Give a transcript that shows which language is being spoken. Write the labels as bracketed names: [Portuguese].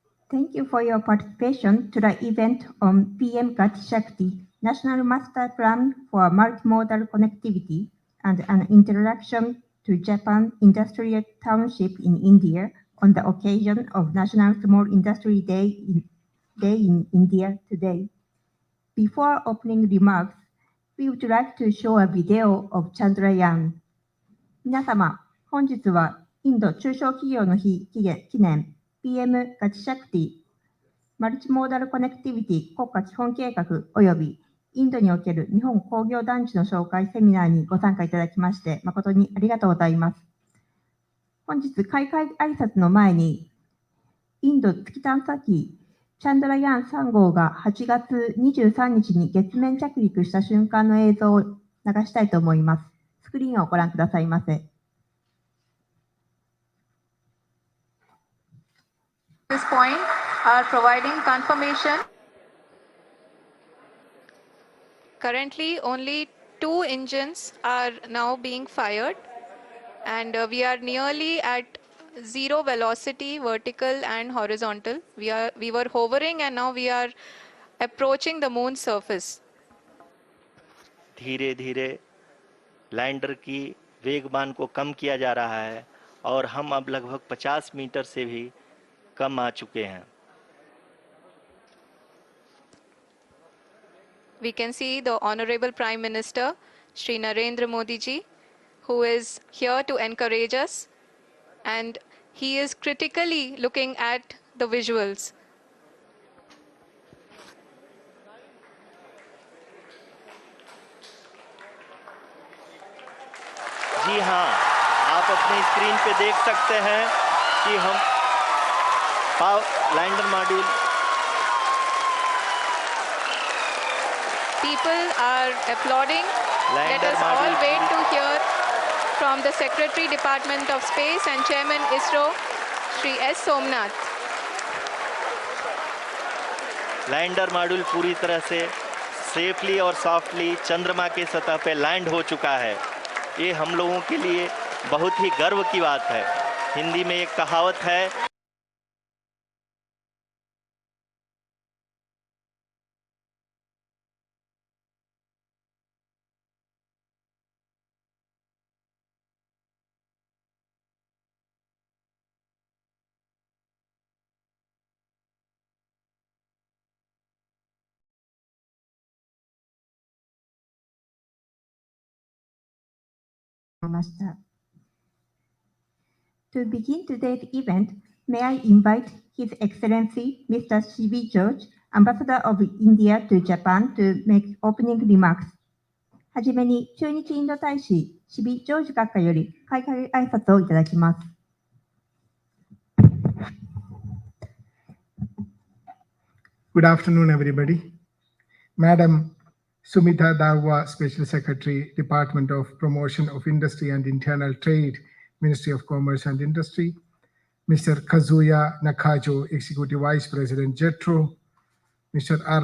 [English] Thank you for your participation to the event on PM Gati Shakti, National Master Plan for Multimodal Connectivity and an Introduction to Japan Industrial Township in India on the occasion of National Small Industry Day in India today. Before opening remarks, we would like to show a video of Chandrayaan. [Japanese] 皆様、本日はインド中小企業の日記念 PM ガチシャクティマルチモーダルコネクティビティ国家基本計画及びインドにおける日本工業団地の紹介セミナーにご参加いただきまして誠にありがとうございます。本日開会挨拶の前にインド月探査機チャンドラヤーン3号が8月23日に月面着陸した瞬間の映像を流したいと思います。スクリーンをご覧くださいませ。 [English] This point are providing confirmation. Currently, only 2 engines are now being fired, and we are nearly at zero velocity, vertical and horizontal. We were hovering, and now we are approaching the moon's surface. [Hindi] धीरे धीरे lander की वेगमान को कम किया जा रहा है और हम अब लगभग 50 मीटर से भी कम आ चुके हैं. [English] We can see the Honorable Prime Minister, Shri Narendra Modi ji, who is here to encourage us, and he is critically looking at the visuals. [Hindi] जी हाँ, आप अपनी स्क्रीन पे देख सकते हैं कि हम lander module [English] People are applauding. Let us all wait to hear from the Secretary Department of Space and Chairman ISRO, Shri S. Somnath. [Hindi] Lander module पूरी तरह से [English] safely [Hindi] और [English] softly [Hindi] चंद्रमा के सतह पे लैंड हो चुका है. ये हम लोगों के लिए बहुत ही गर्व की बात है. हिंदी में एक कहावत है, [English] To begin today's event, may I invite His Excellency Mr. C.B. George, Ambassador of India to Japan, to make opening remarks. [Japanese] はじめに駐日インド大使、C.B. ジョージ閣下より開会挨拶をいただきます。 [English] Good afternoon, everybody. Madam Sumita Darwa, Special Secretary, Department of Promotion of Industry and Internal Trade, Ministry of Commerce and Industry. Mr. Kazuya Nakajo, Executive Vice President, JETRO. Mr. R.